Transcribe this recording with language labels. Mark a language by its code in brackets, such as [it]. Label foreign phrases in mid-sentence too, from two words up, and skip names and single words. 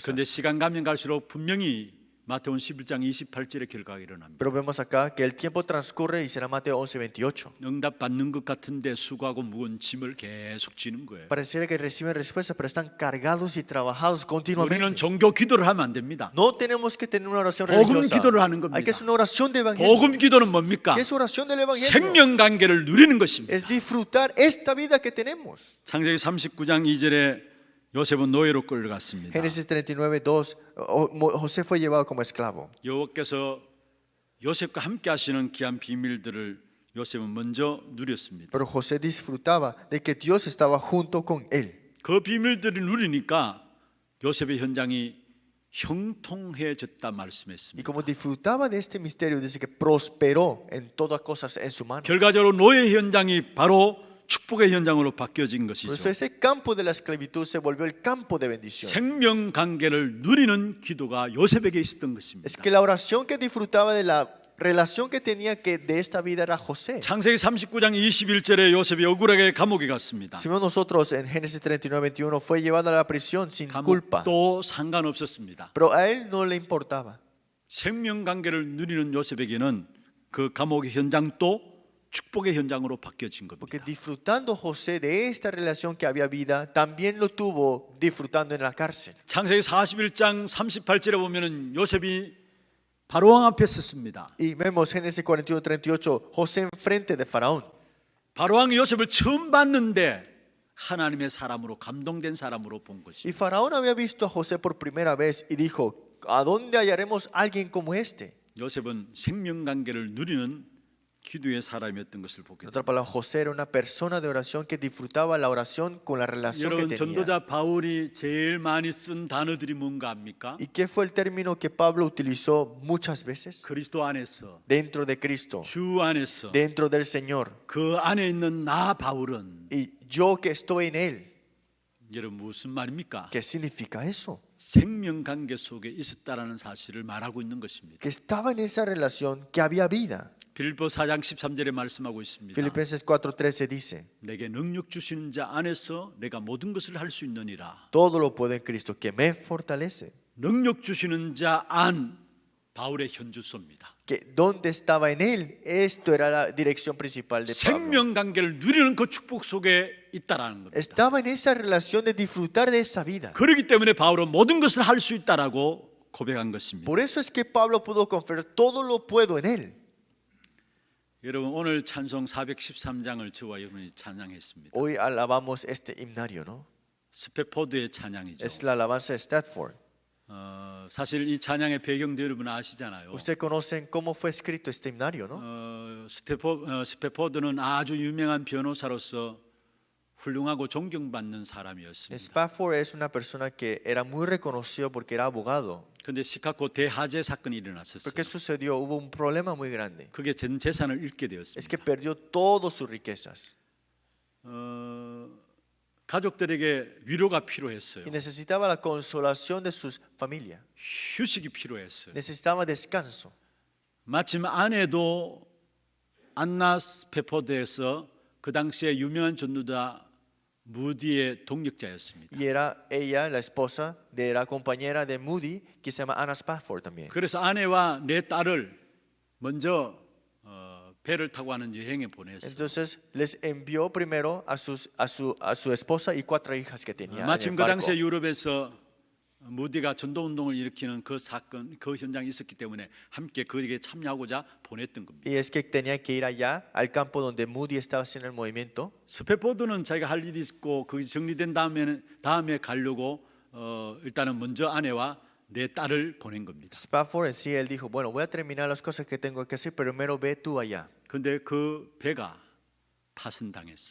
[ko] 그런데 시간 가면 갈수록 분명히 마태복음 11장 28절의 결과가 일어납니다. [es] pero vemos acá que el tiempo transcurre y será Mateo 11:28. [ko] 응답받는 것 같은데 수고하고 무거운 짐을 계속 지는 거예요. [es] Pareciera que reciben respuestas, pero están cargados y trabajados [ko] 우리는 [es] continuamente. [ko] 종교 기도를 하면 안 됩니다. [es] No tenemos que tener una oración [ko] 복음 [es] religiosa. [ko] 기도를 하는 겁니다. [es] Hay que hacer una oración de evangelio. [ko] 복음 기도는 뭡니까? [es] ¿Qué es oración del evangelio? [ko] 생명 관계를 누리는 것입니다. [es] Es disfrutar esta vida que tenemos. [ko] 창세기 39장 2절에 요셉은 노예로 끌려갔습니다. [es] Génesis 39:2, José fue llevado como esclavo. [ko] 여호와께서 요셉과 함께 하시는 귀한 비밀들을 요셉은 먼저 누렸습니다. [es] Pero José disfrutaba de que Dios estaba junto con él. [ko] 그 비밀들을 누리니까 요셉의 현장이 형통해졌다 [es] Y [ko] 말씀했습니다. [es] como disfrutaba de este misterio, dice que prosperó en todas cosas en su mano. [ko] 결과적으로 노예 현장이 바로 축복의 현장으로 바뀌어진 [es] Por eso [ko] 것이죠. [es] ese campo de la esclavitud se volvió el campo de bendición. [ko] 생명 관계를 누리는 기도가 요셉에게 있었던 것입니다. [es] Es que la oración que disfrutaba de la relación que tenía que de esta vida era José. [ko] 창세기 39장 21절에 요셉이 억울하게 감옥에 갔습니다. [es] Si vemos nosotros en Génesis 39:21 fue llevado a la prisión sin culpa, [ko] 감옥도 상관없었습니다. [es] pero a él no le importaba. [ko] 생명 관계를 누리는 요셉에게는 그 감옥의 현장도 축복의 현장으로 바뀌어진 [es] Porque [ko] 겁니다. [es] disfrutando José de esta relación que había vida, también lo tuvo disfrutando en la cárcel. [ko] 창세기 41장 38절에 보면은 요셉이 바로왕 앞에 섰습니다. [es] Y vemos Génesis 41:38, José enfrente de Faraón. [ko] 바로왕이 요셉을 처음 봤는데 하나님의 사람으로 감동된 사람으로 본 [es] Y [ko] 것이. [es] Faraón había visto a José por primera vez y dijo, ¿a dónde hallaremos alguien como este? [ko] 요셉은 생명 관계를 누리는 기도의 사람이었던 것을 보게 [es] En [ko] 됩니다. [es] otra palabra, José era una persona de oración que disfrutaba la oración con la relación que [ko] 여러분 [es] tenía. [ko] 전도자 바울이 제일 많이 쓴 단어들이 뭔가 압니까? [es] ¿Y qué fue el término que Pablo utilizó muchas veces? [ko] 그리스도 안에서, [es] Dentro de Cristo, [ko] 주 안에서, [es] dentro del Señor. [ko] 그 안에 있는 나 바울은 [es] Y yo que estoy en Él. [ko] 여러분 무슨 말입니까? [es] ¿Qué significa eso? [ko] 생명 관계 속에 있었다라는 사실을 말하고 있는 것입니다. [es] Que estaba en esa relación, que había vida. [ko] 빌립보 4장 13절에 말씀하고 있습니다. [es] Filipenses 4:13 dice, [ko] 내게 능력 주시는 자 안에서 내가 모든 것을 할 수 있느니라. [es] todo lo puedo en Cristo, que me fortalece. [ko] 능력 주시는 자 안 바울의 현주소입니다. [es] Que donde estaba en Él, esto era la dirección principal de Pablo. [ko] 생명 관계를 누리는 그 축복 속에 있다라는 겁니다. [es] Estaba en esa relación de disfrutar de esa vida. [ko] 그렇기 때문에 바울은 모든 것을 할 수 있다라고 고백한 것입니다. [es] Por eso es que Pablo pudo confesar, todo lo puedo en Él. [ko] 여러분 오늘 찬송 413장을 저와 여러분이 찬양했습니다. [es] Hoy alabamos este himnario, ¿no? [ko] 스페포드의 찬양이죠. [es] Es la alabanza de Stratford. [ko] 사실 이 찬양의 배경도 여러분 아시잖아요. [es] Ustedes conocen cómo fue escrito este himnario, ¿no? [ko] 스페포드는 아주 유명한 변호사로서 훌륭하고 존경받는 사람이었습니다. [es] Spafford es una persona que era muy reconocido porque era abogado. [ko] 그런데 시카고 대화재 사건이 [es] ¿Pero [ko] 일어났었어요. [es] qué sucedió? Hubo un problema muy grande. [ko] 그게 전 재산을 잃게 [es] Es [ko] 되었습니다. [es] que perdió todas sus riquezas [ko] 가족들에게 위로가 필요했어요. [es] y necesitaba la consolación de su familia. [ko] 휴식이 필요했어요. [es] Necesitaba descanso. [ko] 마침 아내도 안나 스페포드에서 그 당시에 유명한 전도자 무디의 동력자였습니다. [es] Y era ella, la esposa de la compañera de Moody, que se llama Anna Spafford también. [ko] 그래서 아내와 내 딸을 먼저 배를 타고 하는 여행에 보냈어요. [es] Entonces les envió primero a su esposa y 4 hijas que tenía. En [ko] 마침 [es] el [ko] 그 [es] barco. [ko] 당시에 유럽에서 무디가 전도운동을 일으키는 그 사건, 그 현장에 있었기 때문에 함께 거기에 참여하고자 보냈던 겁니다. [es] Y es que tenía que ir allá al campo donde Moody estaba haciendo el movimiento. [ko] 스패포드는 자기가 할 일이 있고 거기 정리된 다음에 가려고 일단은 먼저 아내와 내 딸을 보낸 겁니다. [es] Spafford en sí, él dijo, bueno, voy a terminar las cosas que tengo que hacer, pero primero ve tú allá. [ko] 그런데 그 배가 파손당했어.